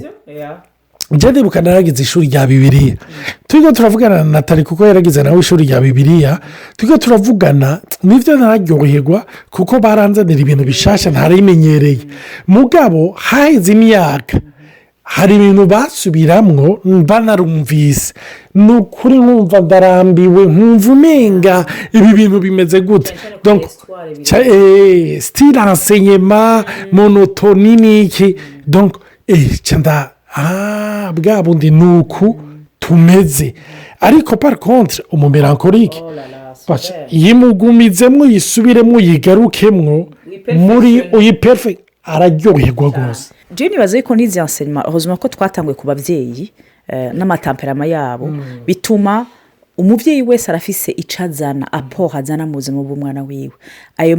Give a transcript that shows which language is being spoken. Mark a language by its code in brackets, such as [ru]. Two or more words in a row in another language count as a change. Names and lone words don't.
[rn] Njye ndibuka naragize ishuri rya Bibiliya, turiko turavugana na Natali kuko yaragize nawe ishuri rya Bibiliya, turiko turavugana nivyo nararyoherwa kuko baranzanira ibintu bishasha ntarimenyereye. Mugabo haheze imyaka hari ibintu basubiramwo banarumvise, ni ukuri nkumva ndarambiwe, nkumva umenga ibi bintu bimeze gute. [fr] Donc style enseignement monotone niki. [rn] Donc canda bwa bundi nuku tumeze. Ariko [fr] par contre [rn] umumelankolike yimugumizemwo, yisubiremwo, yigarukemwo muri uyi perfect, araryoherwa gose. Je nibaza yuko n'izi [fr] enseignement heureusement [rn] ko twatanguye ku bavyeyi n'amatamperama yabo, bituma umuvyeyi wese arafise icazana apport azana mu buzima bw'umwana wiwe.